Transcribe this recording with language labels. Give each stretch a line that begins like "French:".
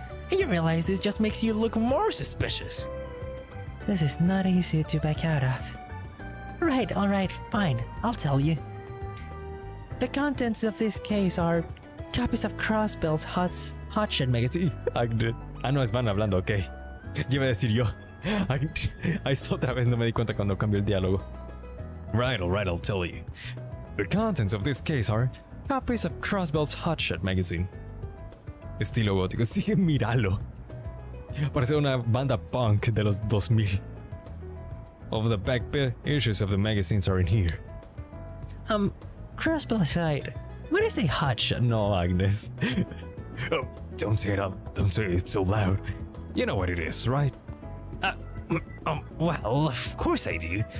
English: And you realize this just makes you look more suspicious. This is not easy to back out of. Alright, fine, I'll tell you. The contents of this case are copies of Crossbell's Hotshot magazine.
Spanish: No, es Van hablando, ok. Yo iba a decir yo. Ahí está otra vez, no me di cuenta cuando cambió el diálogo.
English: Right, I'll tell you. The contents of this case are copies of Crossbell's Hotshot magazine.
Spanish: Estilo gótico, sí, míralo. Parece una banda punk de los 2000.
English: Of the back issues of the magazines are in here. Crossbell aside, what is a hotshot? No, Agnes. Oh, don't say it so loud. You know what it is, right? Well, of course I do.